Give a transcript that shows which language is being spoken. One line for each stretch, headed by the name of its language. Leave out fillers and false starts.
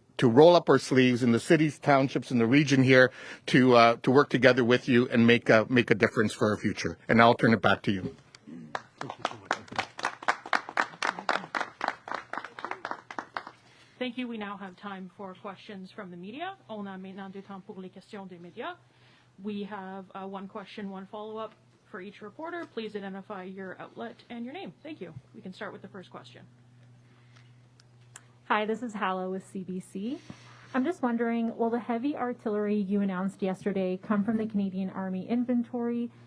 English: to roll up our sleeves in the cities, townships, in the region here to work together with you and make a difference for our future. And I'll turn it back to you. Thank you. We now have time for questions from the media.
French: On a maintenant du temps pour les questions des médias.
English: We have one question, one follow-up for each reporter. Please identify your outlet and your name. Thank you. We can start with the first question. Hi, this is Hala with CBC. I'm just wondering, will the heavy artillery you announced yesterday come from the Canadian Army inventory?